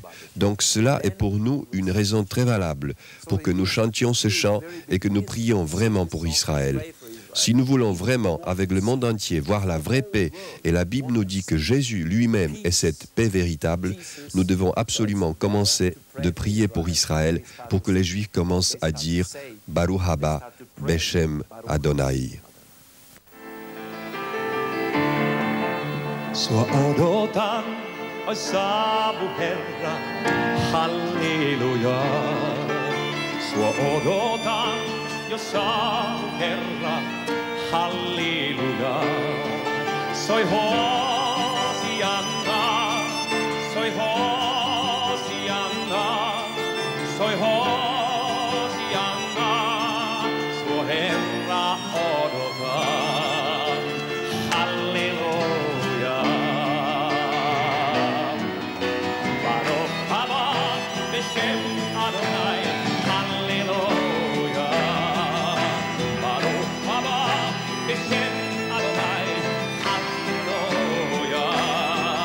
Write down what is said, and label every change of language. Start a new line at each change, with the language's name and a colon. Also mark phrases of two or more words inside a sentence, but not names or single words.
French: Donc cela est pour nous une raison très valable pour que nous chantions ce chant et que nous prions vraiment pour Israël. Si nous voulons vraiment, avec le monde entier, voir la vraie paix, et la Bible nous dit que Jésus lui-même est cette paix véritable, nous devons absolument commencer de prier pour Israël, pour que les Juifs commencent à dire
Hebrew: ברוך הבא בשם אדוני.
Finnish: Sua odotan, oi saavu Herra, halleluja. Sua odotan, jo saavu Herra, halleluja. Soi Hosianna, soi Hosianna, soi Hosianna. Sua Herra odotan, halleluja.
Hebrew: בשם אדוני הללויה. ברוך הבא בשם אדוני הללויה.